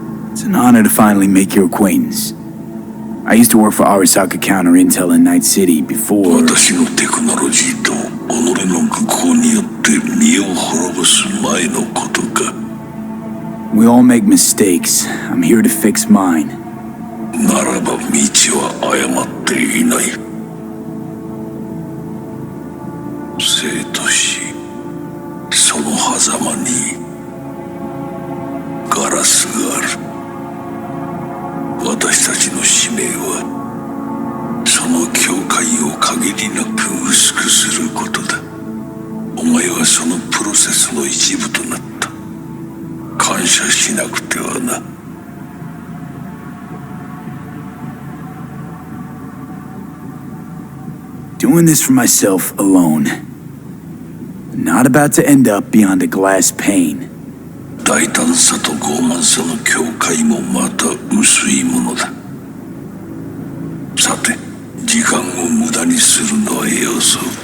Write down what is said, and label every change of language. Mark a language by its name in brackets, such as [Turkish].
[English] It's an honor to finally make your acquaintance. I used to work for Arasaka Counter Intel in Night City before... [Japanese] 私のテクノロジーと己の愚行によって身を滅ぼす前のことか。 [English] We all make mistakes. I'm here to fix mine. [Japanese] ならば道は誤っていない。生と死、その狭間にガラスがある。私たちの使命はその境界を限りなく薄くすることだ。お前はそのプロセスの一部となった。感謝しなくてはな。 [English] Doing this for myself alone. Not about to end up beyond a glass pane. [Japanese] 大胆さと傲慢さの境界もまた薄いものだ。さて、時間を無駄にするのはよそう。